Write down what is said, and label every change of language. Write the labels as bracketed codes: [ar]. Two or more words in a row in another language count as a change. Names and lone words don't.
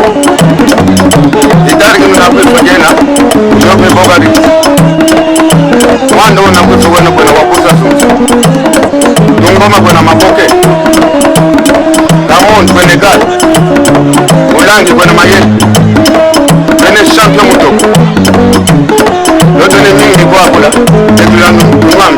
[fr] Idarga Nabe Fagena, Jobe Bogari, Wando Nabusuana Wapusa Sunsa, Dungoma Bonamaboke, Ramon Benegal, Olangi Bonamaye, Bene Champion Mutoko. L'autre ennemi est quoi là? Et puis là, nous